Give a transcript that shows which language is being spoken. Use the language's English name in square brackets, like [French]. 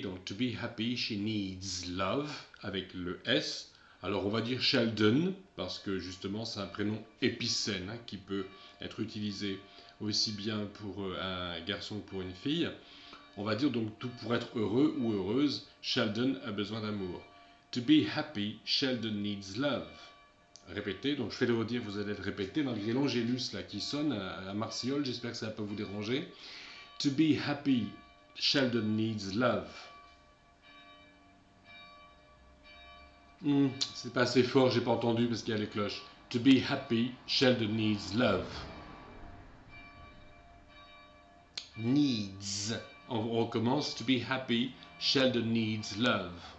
[English] Donc to be happy, she needs love, [French] avec le S. Alors on va dire Sheldon, parce que justement c'est un prénom épicène qui peut être utilisé aussi bien pour un garçon que pour une fille. On va dire donc tout pour être heureux ou heureuse, Sheldon a besoin d'amour. [English] To be happy, Sheldon needs love. [French] Répétez, donc je vais le redire, vous allez le répéter malgré l'angélus là qui sonne à Martiole, j'espère que ça ne va pas vous déranger. [English] To be happy, Sheldon needs love. [French] C'est pas assez fort, j'ai pas entendu parce qu'il y a les cloches. [English] To be happy, Sheldon needs love. Needs. [French] On recommence. [English] To be happy, Sheldon needs love.